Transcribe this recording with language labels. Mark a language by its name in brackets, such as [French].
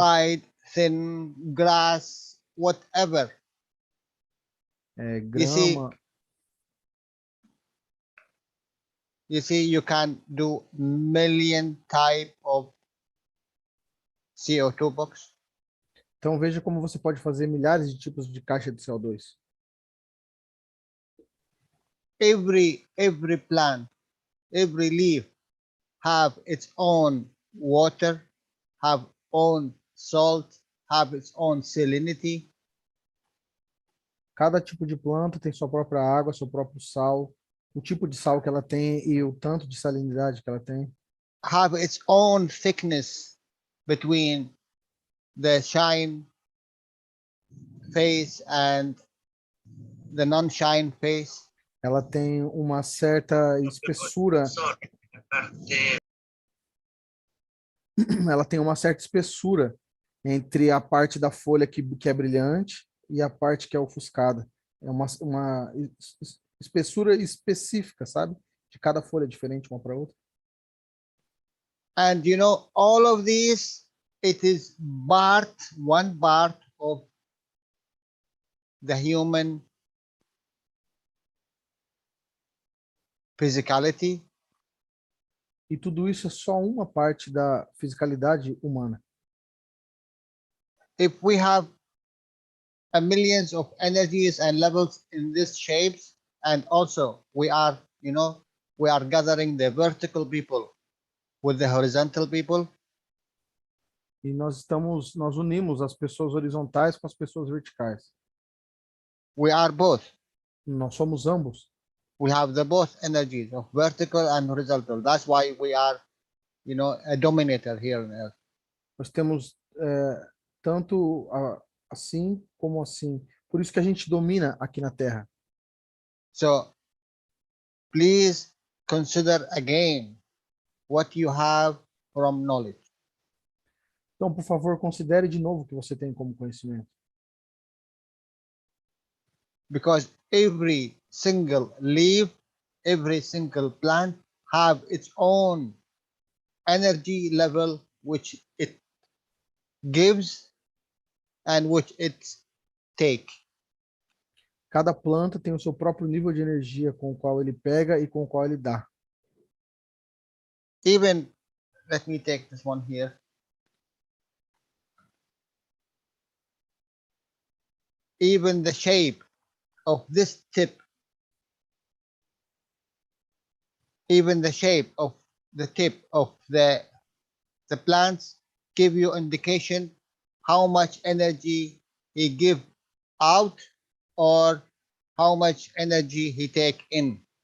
[English] Wide, thin, grass, whatever. [Portuguese] Grama. [English] You see, you can do million type of CO2 box. [Portuguese] Então veja como você pode fazer milhares de tipos de caixa de CO2. [English] Every plant, every leaf have its own water, have own salt, have its own salinity. [Portuguese] Cada tipo de planta tem sua própria água, seu próprio sal, o tipo de sal que ela tem e o tanto de salinidade que ela tem. [English] Have its own thickness between the shine phase and the non-shine phase. [Portuguese] Ela tem uma certa espessura. Ela tem uma certa espessura entre a parte da folha que é brilhante e a parte que é ofuscada. É uma espessura específica, sabe? De cada folha diferente uma para outra. [English] And you know, all of these, it is one part of the human physicality. [Portuguese] E tudo isso é só uma parte da fisicalidade humana. [English] If we have a millions of energies and levels in these shapes, and also we are, you know, we are gathering the vertical people with the horizontal people. [Portuguese] E nós unimos as pessoas horizontais com as pessoas verticais. [English] We are both. [Portuguese] Nós somos ambos. [English] We have the both energies of vertical and horizontal. That's why we are, you know, a dominator here on Earth. [Portuguese] Nós temos tanto assim como assim. Por isso que a gente domina aqui na Terra. [English] So please consider again what you have from knowledge. [Portuguese] Então, por favor, considere de novo o que você tem como conhecimento. [English] Because every single leaf, every single plant have its own energy level which it gives and which it take. [Portuguese] Cada planta tem o seu próprio nível de energia com o qual ele pega e com o qual ele dá. [English] Even, let me take this one here. Even the shape of this tip, even the shape of the tip of the plants give you indication how much energy he give out or how much energy he take in.